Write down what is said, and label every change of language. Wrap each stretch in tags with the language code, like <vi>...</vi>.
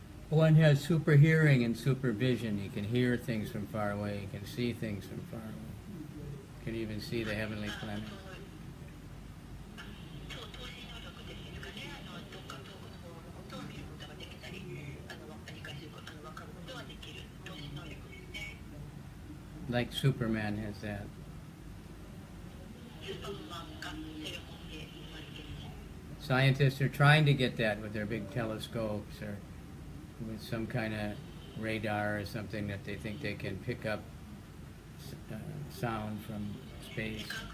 <en>One has super hearing and supervision. He can hear things from far away. He can see things from far away. He can even see the heavenly planet.</en> <ja>透視能力ですかね、どっか遠くの方のことを見ることができたり、理解すること、分かることができる透視能力ですね。</ja> <en>Like Superman has that.</en> <ja>スーパーマンがそれを持って生まれている。</ja> <en>Scientists are trying to get that with their big telescopes or with some kind of radar or something that they think they can pick up sound from space.</en>